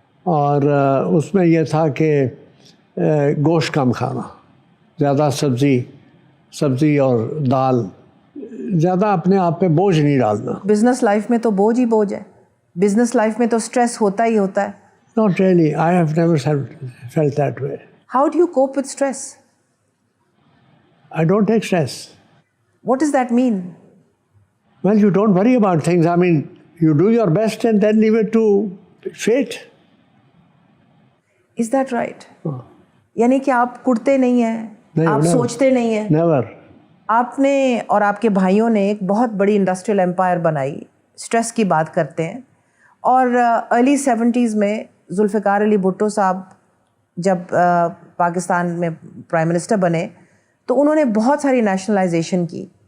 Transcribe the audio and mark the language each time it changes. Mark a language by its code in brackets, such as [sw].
[ur] اور اس میں یہ تھا کہ گوشت کم کھانا, زیادہ سبزی اور دال, زیادہ اپنے آپ پہ بوجھ نہیں ڈالنا. بزنس لائف میں تو بوجھ ہی بوجھ ہے, بزنس لائف میں تو اسٹریس ہوتا ہی ہوتا ہے. [en] Not really. I have never felt that way. How do you cope with stress? I don't take stress. What does that mean? Well, you don't worry about things. I mean, you do your best and then leave it to fate. Is that right? [ur] یعنی کہ آپ کڑتے نہیں ہیں, آپ سوچتے نہیں ہیں. [en] Never. [ur] آپ نے اور آپ کے بھائیوں نے ایک بہت بڑی انڈسٹریل امپائر بنائی. اسٹریس کی بات کرتے ہیں, اور ارلی 70s میں ذوالفقار علی بھٹو صاحب جب پاکستان میں پرائم منسٹر بنے تو انہوں نے بہت ساری نیشنلائزیشن کی.